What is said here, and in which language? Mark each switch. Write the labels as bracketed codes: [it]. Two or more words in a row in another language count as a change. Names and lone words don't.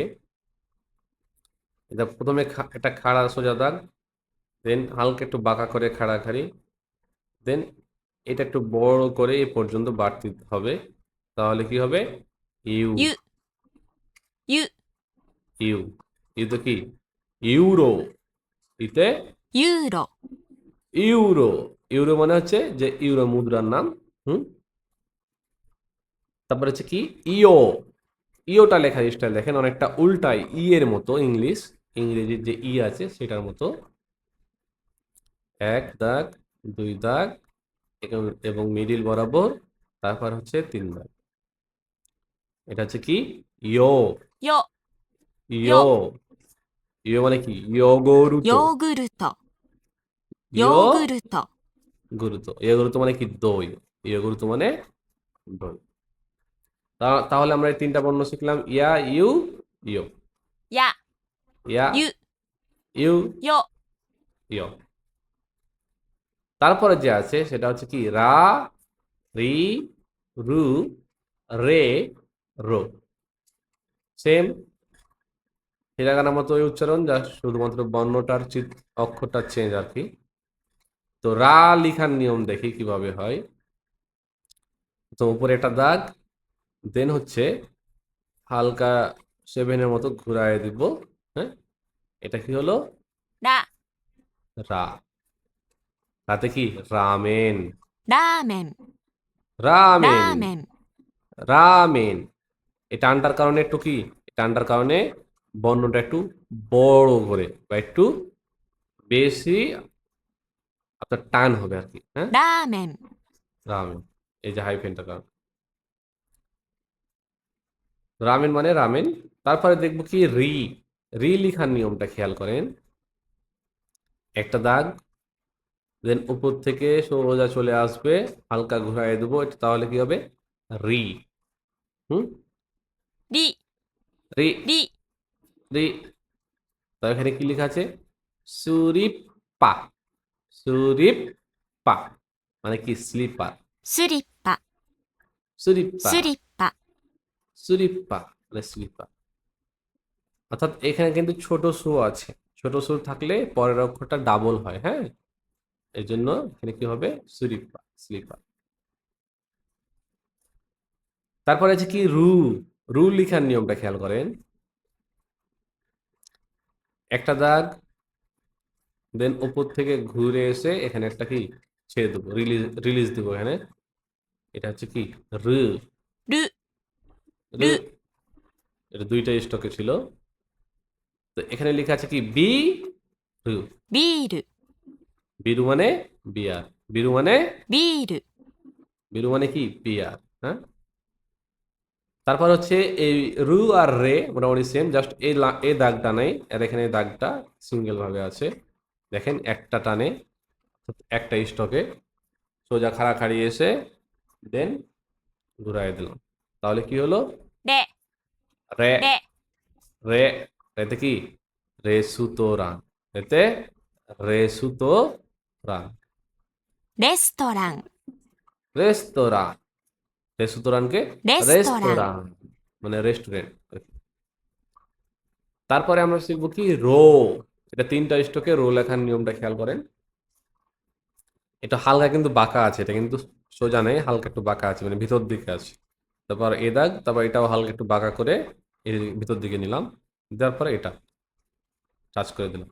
[bn] এটা প্রথমে একটা খাড়া সোজা দাগ, দেন হালকা একটু বাঁকা করে খাড়াখাড়ি, দেন এটা একটু বড় করে এ পর্যন্ত বাড়তি হবে, তাহলে কি হবে? ইউ। [ja] ゆゆ [bn] ইউ। ইউ তো কি? ইউরো। ইতে [ja] ユーロ [bn] ইউরো। ইউরো মানে হচ্ছে যে ইউরো মুদ্রার নাম। হুম। তারপর হচ্ছে কি? ইও। ইওটা লেখার স্টাইল দেখেন, অনেকটা উল্টাই ই এর মতো, ইংরেজির যে ই আছে সেটার মতো। এক দাগ, দুই দাগ, এবং মিডিল বরাবর, তারপর হচ্ছে 3 দাগ। এটা হচ্ছে কি? ইয়ো। [ja] よ [bn] ইয়ো। ইয়ো মানে কি? ইয়োগরুতো। [ja] ヨーグルトヨ [bn] ইয়ো [ja] ーグルト [bn] গুরুতো। ইয়োগরুতো মানে কি? দই। ইয়োগরুতো মানে দই। তাহলে আমরা এই 3টা বর্ণ শিখলাম, ইয়া, ইউ, ইয়ো। [ja] や [bn] ইয়া, [ja] ゆ [bn] ইউ, [ja] よ [bn] ইয়ো। তারপরে যে আছে সেটা হচ্ছে কি রা, রি, রু, রে, রো। সেম হিরাগানার মতোই উচ্চারণ, যা শুধুমাত্র বর্ণটার অক্ষরটা চেঞ্জ আর কি। তো রা লিখার নিয়ম দেখি কিভাবে হয়। তো উপরে একটা দাগ, দেন হচ্ছে হালকা সেভেনের মতো ঘুরায় দিব। হ্যাঁ, এটা কি হলো? [ja] ら、 [bn] রা। রাতে কি রামেন। [ja] ラーメン、 [bn] রামেন [ja] ラーメン、 [bn] রামেন। এটা আন্ডার কারণে একটু কি, এটা আন্ডার কারণে বর্ণটা একটু বড় করে বা একটু বেশি আপনার টান হবে আর কি। হ্যাঁ, [ja] ラーメン、 [bn] রামেন, এই যে হাইফেনটা কারণ রামেন মানে রামেন। তারপরে দেখবো কি রি, রি লিখার নিয়মটা খেয়াল করেন। একটা দাগ, দেন উপর থেকে সোজা চলে আসবে, হালকা ঘুরাই দেবো, এটা তাহলে কি হবে? রি। হুম, [ja] り、 [bn] রি, [ja] り、 [bn] রি। তো এখানে কি লেখা আছে? সুরিপা, সুরিপা মানে কি স্লিপার। [ja] スリッパ、 [bn] সুরিপা, [ja] スリッパ、 [bn] সুরিপা মানে স্লিপার। অর্থাৎ এখানে কিন্তু ছোট সু আছে, ছোট সু থাকলে পরের অক্ষরটা ডাবল হয়। হ্যাঁ, এই জন্য এখানে কি হবে? সুরিপা, স্লিপার। তারপরে আছে কি রু, রু লিখার নিয়মটা খেয়াল করেন। একটা দাগ, দেন উপর থেকে ঘুরে এসে এখানে একটা কি ছেড়ে দেবো, রিলিজ, রিলিজ দেবো এখানে। এটা হচ্ছে কি রু, [ja] る、 [bn] রু। এটা দুইটা স্টকে ছিল। তো এখানে লেখা আছে কি বি রু, [ja] ビール、 [bn] বিরু মানে বিয়ার, বিরু মানে, [ja] ビール、 [bn] বিরু মানে কি বিয়ার। হ্যাঁ, তারপর হচ্ছে এই রু আর রে মোটামুটি সেম, জাস্ট এই এই দাগটা নেই, আর এখানে এই দাগটা সিঙ্গেল ভাবে আছে। দেখেন একটা টানে, একটা স্টকে সোজা খাড়াখাড়ি এসে দেন ঘুরাই দিলাম, তাহলে কি হলো? [ja] れ、 [bn] রে, [ja] れ、 [bn] রে। রেতে কি রেসুতোরাং, এতে রেসুতোরাং, [ja] レストラン、 [bn] রেস্তোরাঁ। রেসুতোরাংকে [ja] レストラン、 [bn] রেস্তোরাঁ মানে রেস্টুরেন্ট। তারপরে আমরা শিখবো কি রো, এটা তিনটা স্টকে রো লেখার নিয়মটা খেয়াল করেন। এটা হালকা কিন্তু বাঁকা আছে, এটা কিন্তু সোজা নেই, হালকা একটু বাঁকা আছে মানে ভিতর দিকে আছে। তারপর এ দাগ, তারপর এটাও হালকা একটু বাঁকা করে এর ভিতর দিকে নিলাম, দেওয়ার পরে এটা টাচ করে দিলাম।